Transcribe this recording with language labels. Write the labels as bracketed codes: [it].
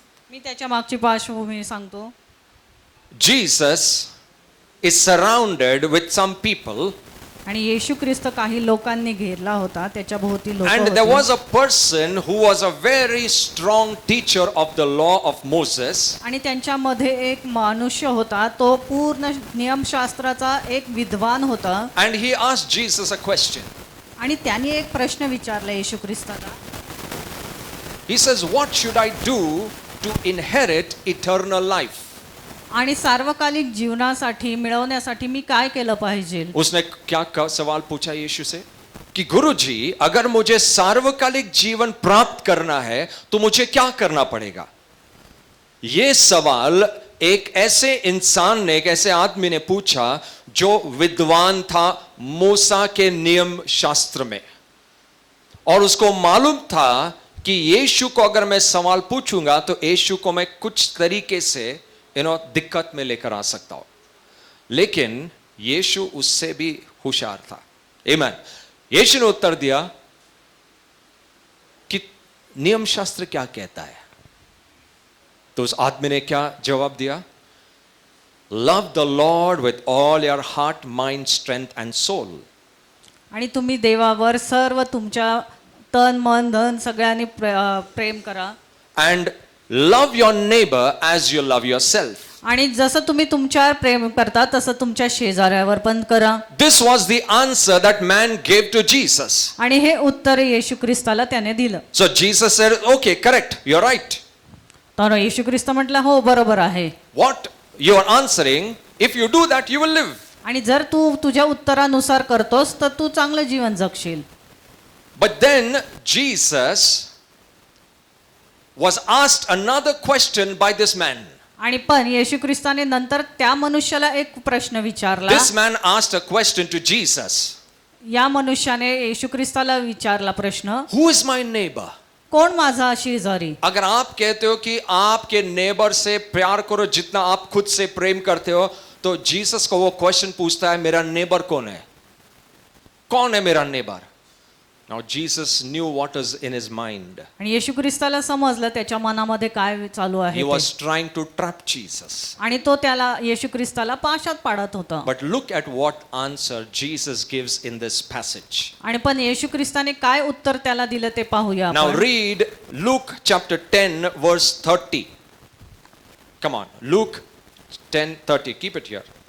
[mr] मी त्याच्या मागची पार्श्वभूमी सांगतो. [en] Jesus is surrounded with some people, [mr] आणि येशू ख्रिस्त काही लोकांनी घेरला होता, त्याच्या भोवती लोक [en] and there [mr] होती. [en] was a person who was a very strong teacher of the law of Moses. [mr] आणि त्यांच्यामध्ये एक मनुष्य होता, तो पूर्ण नियमशास्त्राचा एक विद्वान होता. [en] And he asked Jesus a question. [mr] आणि त्याने एक प्रश्न विचारला येशू ख्रिस्ताला. [en] He says, what should I do to inherit eternal life? [mr] आणि सार्वकालिक जीवनासाठी मिळवण्यासाठी मी काय केलं पाहिजे? [hi] उसने क्या सवाल पूछा यीशु से कि गुरुजी, अगर मुझे सार्वकालिक जीवन प्राप्त करना है तो मुझे क्या करना पड़ेगा? ये सवाल एक ऐसे इंसान ने, एक ऐसे आदमी ने पूछा जो विद्वान था मूसा के नियम शास्त्र में, और उसको मालूम था कि यीशु को अगर मैं सवाल पूछूंगा तो यीशु को मैं कुछ तरीके से दिक्कत में लेकर आ सकता हूं. लेकिन यीशु उससे भी होशियार था. आमीन. यीशु ने उत्तर दिया कि नियम शास्त्र क्या कहता है. तो उस आदमी ने क्या जवाब दिया? [en] Love the lord with all your heart, mind, strength and soul. [mr] आणि तुम्ही देवावर सर्व तुमच्या तन, मन, धन सगळ्यांनी प्रेम करा. [en] And love your neighbor as you love yourself. [mr] आणि जसं तुम्ही तुमच्यावर प्रेम करता तसं तुमच्या शेजाऱ्यावर पण करा. [en] This was the answer that man gave to Jesus. [mr] आणि हे उत्तर येशू ख्रिस्ताला त्याने दिलं. [en] So Jesus said, okay, correct, you're right. [mr] तर येशू ख्रिस्त म्हटला, हो बरोबर आहे. [en] What you are answering, if you do that, you will live. [mr] आणि जर तू तुझ्या उत्तरानुसार करतोस तर तू चांगलं जीवन जगशील. [en] But then Jesus was asked another question by this man. [mr] आणि पण येशू ख्रिस्ताने नंतर त्या मनुष्याला एक प्रश्न विचारला. [en] This man asked a question to Jesus. [mr] या मनुष्याने येशू ख्रिस्ताला विचारला प्रश्न, [en] Who is my neighbor? [mr] कोण माझा शेजारी? [hi] अगर आप कहते हो कि आपके नेबर से प्यार करो जितना आप खुद से प्रेम करते हो, तो जीसस को वो क्वेश्चन पूछता है, मेरा नेबर कौन है? कौन है मेरा neighbour? [en] Now Jesus knew what was in his mind. [mr] आणि येशू ख्रिस्ताला समजलं त्याच्या मनामध्ये काय चालू आहे [en] He [mr] ते. [en] was trying to trap Jesus. [mr] आणि तो त्याला येशू ख्रिस्ताला पाशात पाडत होता. [en] But look at what answer Jesus gives in this passage. [mr] आणि पण येशू ख्रिस्ताने काय उत्तर त्याला दिलं ते पाहूया [en] Now [mr] आपण. [en] read Luke chapter 10 verse 30. Come on, Luke 10:30. Keep it here.